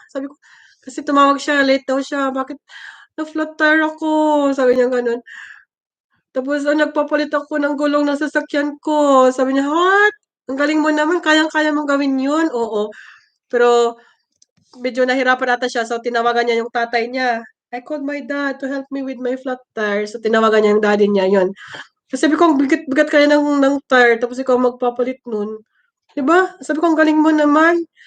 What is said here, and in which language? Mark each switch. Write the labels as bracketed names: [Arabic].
[Filipino] Sabi ko, kasi tumawag siya, late daw siya. Bakit na-flat tire ako? Sabi niya ganun. Tapos nagpapalit ako ng gulong ng sasakyan ko. Sabi niya, what? Ang galing mo naman, kayang-kaya mong gawin yun. Oo. Pero medyo nahirapan ata siya. So tinawagan niya yung tatay niya. [English] I called my dad to help me with my flat tire. [Filipino] So tinawagan niya yung daddy niya yun. Kasi sabi ko, ang bigat-bigat kaya ng tire. Tapos ikaw magpapalit nun. Diba? Sabi ko, ang galing mo naman.